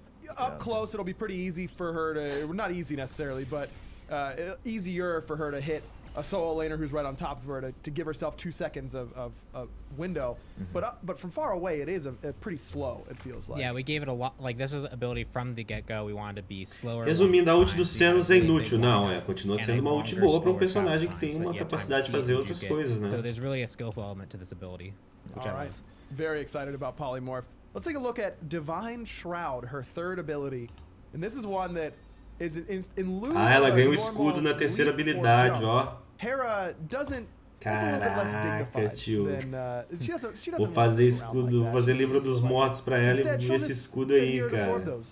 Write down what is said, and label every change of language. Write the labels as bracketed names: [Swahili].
[English] Up close, it'll be pretty easy for her to, not easy necessarily, but easier for her to hit a solo laner who's right on top of her to give herself 2 seconds of window. But from far away, it is a pretty slow, it feels like. Yeah, we gave it a lot, like this is ability from the get-go, we wanted to be slower. [Portuguese] Resumindo, a ult do Cenos é inútil. Não, continua sendo uma ult boa para um personagem que tem uma capacidade de fazer outras coisas, né? [English] So there's really a skillful element to this ability, which I love. Very excited about Polymorph. Let's take a look at Divine Shroud, her third ability. And this is one that is in lieu [Portuguese] ela ganha um escudo na terceira habilidade, ó. [English] Hera doesn't. [Portuguese] Caraca, tio. Vou fazer escudo, vou fazer livro dos mortos pra ela e esse escudo aí, cara.